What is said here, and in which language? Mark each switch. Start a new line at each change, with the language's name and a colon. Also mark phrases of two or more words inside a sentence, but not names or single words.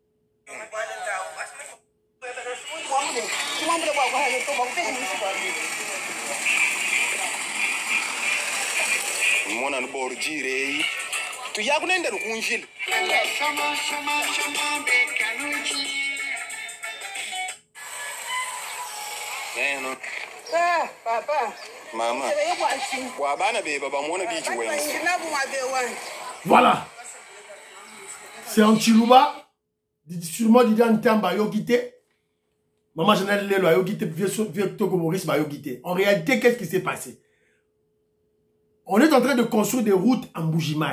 Luba-Lulua: Mona nborjire tu yakunenda rukunjile neno papa mama wa bana beba bamona bichi wensi.
French: Voilà, c'est en Chiluba, sûrement Didier Ntamba Yokite. Maman Janelle Lelo a guité, vieux Togo Maurice a guité. En réalité, qu'est-ce qui s'est passé? On est en train de construire des routes en Bujimaï.